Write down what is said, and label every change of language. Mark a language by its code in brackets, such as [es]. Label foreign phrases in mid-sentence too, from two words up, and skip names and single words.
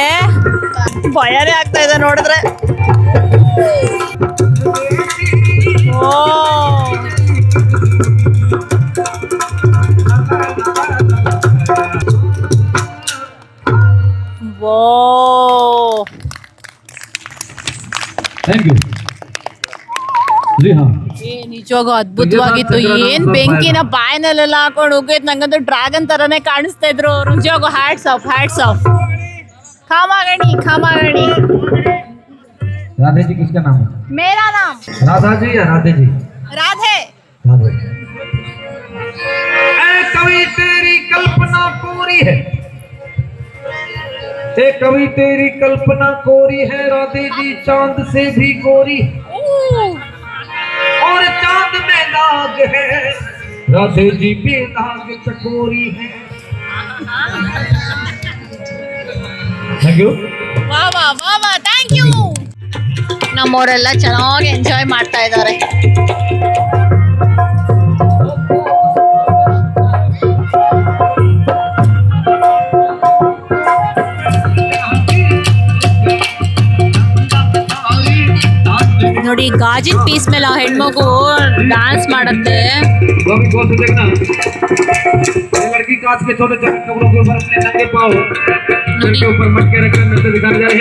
[kn] ಭಯನೇ ಆಗ್ತಾ ಇದೆ ನೋಡಿದ್ರೆ. ಓ ಓ [en] thank you [hi] जी हाँ [kn] ನಿಜವಾಗೂ ಅದ್ಭುತವಾಗಿತ್ತು. ಏನ್ ಬೆಂಕಿನ ಬಾಯಿನಲ್ಲೆಲ್ಲ ಹಾಕೊಂಡು ಹೋಗಿದ್ ನಂಗಂತೂ ಡ್ರ್ಯಾಗನ್ ತರನೇ ಕಾಣಿಸ್ತಾ ಇದ್ರು. ನಿಜವಾಗೂ [en] hats off, hats off. [kn] ಖಾಮಾಗಣಿ ಖಾಮಾಗಣಿ. [hi] राधे जी किसका नाम है? मेरा नाम राधा जी या राधे जी? ರಾಧೆ. राधे। ऐ कवि तेरी कल्पना कोरी है, ऐ कवि तेरी कल्पना कोरी है, राधे जी चांद से भी गोरी और चांद में दाग है, राधे जी बेदाग चकोरी है। [en] thank you. [kn] ವಾ ವಾ ವಾ ವಾ, [en] thank you. [kn] ನಮ್ಮವರೆಲ್ಲ ಚೆನ್ನಾಗಿ ಎಂಜಾಯ್ ಮಾಡ್ತಾ ಇದ್ದಾರೆ. ನೋಡಿ ಗಾಜಿನ ಪೀಸ್ ಮೇಲೆ ಆ ಹೆಣ್ಮಗು ಡ್ಯಾನ್ಸ್ ಮಾಡುತ್ತೆ. [hi] लड़की कांच के छोटे छोटे टुकड़ों के ऊपर अपने नंगे पाँव के ऊपर मटके रखकर नृत्य दिखाने जा रही है।